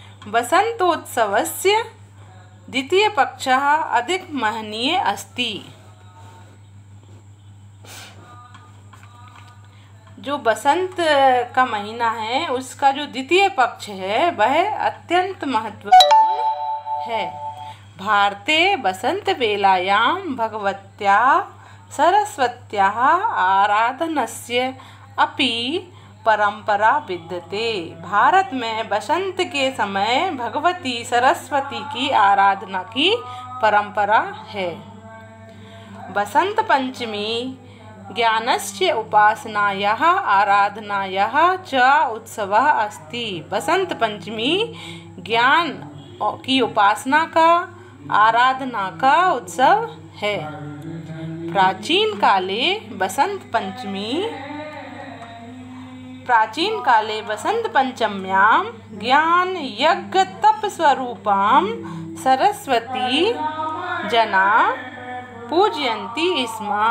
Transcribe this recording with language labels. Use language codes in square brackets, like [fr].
[sa] बसंतोत्सवस्य द्वितीय पक्षः अधिक महनीय अस्ति। [hi] जो बसंत का महीना है उसका जो द्वितीय पक्ष है वह अत्यंत महत्वपूर्ण है। [sa] भारते बसंत वेलायां भगवत्याः सरस्वत्याः आराधनस्य अपि परंपरा विद्यते। [hi] भारत में बसंत के समय भगवती सरस्वती की आराधना की परंपरा है। [sa] बसंत पंचमी ज्ञानस्य उपासनायाः आराधनायाः च उत्सवः अस्ति। [hi] बसंत पंचमी ज्ञान की उपासना का, आराधना का उत्सव है। [sa] प्राचीन काले वसंत पंचम्यां ज्ञान यज्ञ तप स्वरूपां सरस्वती जना पूजयन्ति स्म।